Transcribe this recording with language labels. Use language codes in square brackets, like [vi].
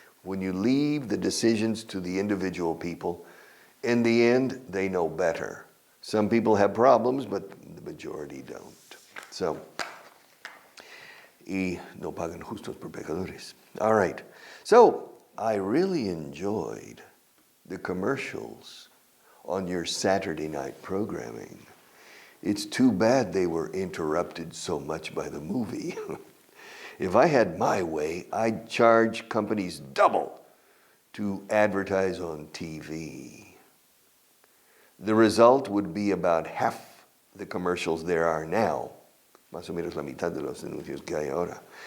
[en] When you leave the decisions to the individual people, in the end, they know better. Some people have problems, but the majority don't. [es] So, y no pagan justos por pecadores. [en] All right. So, I really enjoyed the commercials on your Saturday night programming. It's too bad they were interrupted so much by the movie. If I had my way, I'd charge companies double to advertise on TV. The result would be about half the commercials there are now. [es] Más o menos la mitad de los anuncios que hay ahora.